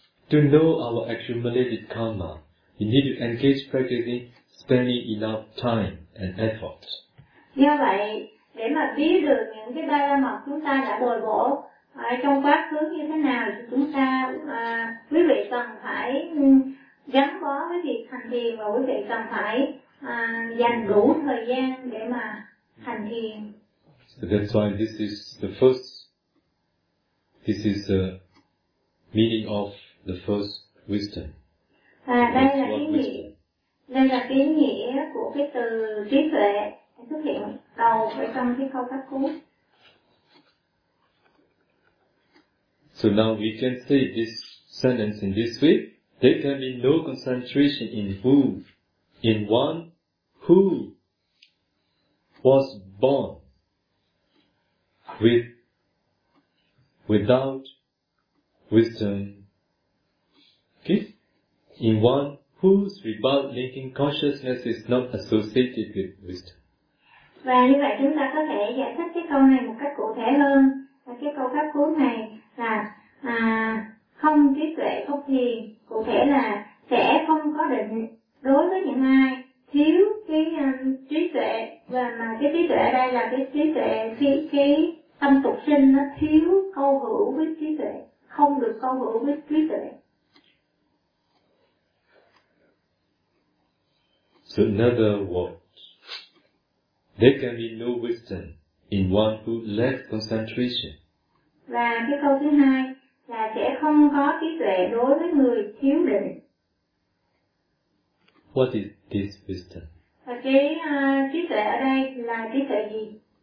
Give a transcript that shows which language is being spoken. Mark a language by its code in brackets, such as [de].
[en] To know our accumulated karma, you need to engage practicing, spending enough time and effort. [vi] Do vậy, để mà biết được những cái ba la mật chúng ta đã bồi bổ trong quá khứ như thế nào thì chúng ta quý vị cần phải gắn bó với việc hành thiền và quý vị cần phải dành đủ thời gian để mà hành thiền. [en] So that's why this is the first, this is the meaning of the first wisdom. [vi] À, đây là ý nghĩa, đây là ý nghĩa của cái từ trí tuệ xuất hiện đầu ở trong cái câu pháp cú. [en] So now we can say this sentence in this way. There can be no concentration in who, in one who was born with, without wisdom. Okay? In one whose rebirth linking consciousness is not associated with wisdom. [vi] Và như vậy chúng ta có thể giải thích cái câu này một cách cụ thể hơn. Và cái câu pháp cuối này là không trí tuệ không thiền, cụ thể là sẽ không có định đối với những ai thiếu cái trí tuệ, và mà cái trí tuệ ở đây là cái trí tuệ khi cái tâm tục sinh nó thiếu câu hữu với trí tuệ, không được câu hữu với trí tuệ. [en] So another word, there can be no wisdom in one who lacks concentration. [vi] Và cái câu thứ hai là sẽ không có trí tuệ đối với người thiếu định. [en] What is this wisdom? [vi] Và cái trí tuệ ở đây là trí tuệ gì?